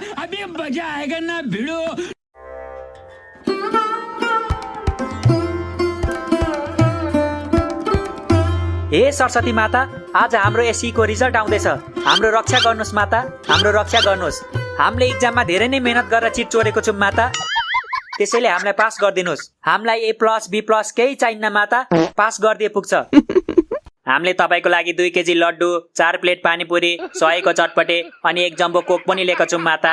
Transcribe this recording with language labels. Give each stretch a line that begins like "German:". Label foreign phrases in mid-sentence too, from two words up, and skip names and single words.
Hindi: अभी मजा आएगा ना भिड़ो।
Nepali: हे सरस्वती माता, आज हाम्रो एसई को रिजल्ट आउँदैछ। हाम्रो रक्षा गर्नुस् माता, हाम्रो रक्षा गर्नुस्। हामीले एक्जाममा धेरै नै मेहनत गरेर चिट चोरेको छौं माता, त्यसैले हामीलाई पास गरिदिनुस्। हामीलाई A+ B+ केही चाहिन्न माता, पास गरिदिए पुग्छ। हामीले तपाईको लागि 2 केजी लड्डु, 4 प्लेट पानीपुरी, 100 को चटपटे अनि 1 जम्बो कोक पनि लिएको छौं माता।